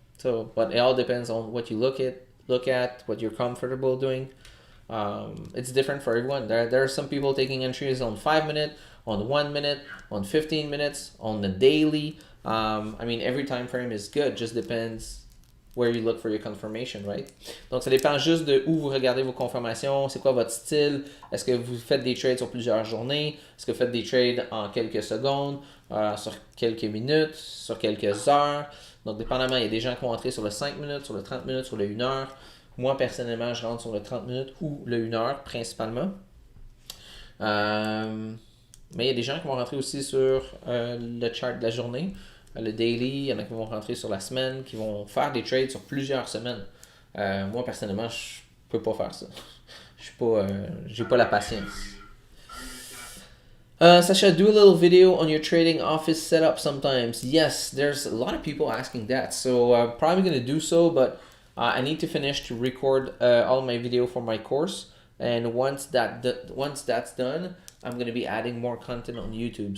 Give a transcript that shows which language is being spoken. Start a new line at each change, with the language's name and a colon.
English: So, but it all depends on what you look at what you're comfortable doing. It's different for everyone. There are some people taking entries on 5 minute, on 1 minute, on 15 minutes, on the daily. I mean, every time frame is good. Just depends where you look for your confirmation, right?
French: Donc, ça dépend juste de où vous regardez vos confirmations. C'est quoi votre style? Est-ce que vous faites des trades sur plusieurs journées? Est-ce que vous faites des trades en quelques secondes, sur quelques minutes, sur quelques heures? Donc, dépendamment, il y a des gens qui vont entrer sur le 5 minutes, sur le 30 minutes, sur le 1 heure. Moi, personnellement, je rentre sur le 30 minutes ou le 1 heure, principalement. Mais il y a des gens qui vont rentrer aussi sur le chart de la journée, le daily. Il y en a qui vont rentrer sur la semaine, qui vont faire des trades sur plusieurs semaines. Moi, personnellement, je peux pas faire ça. Je suis pas, j'ai pas la patience.
English: Sasha, do a little video on your trading office setup sometimes. Yes, there's a lot of people asking that, so I'm probably gonna do so, but I need to finish to record all my video for my course, and once that's done, I'm gonna be adding more content on YouTube.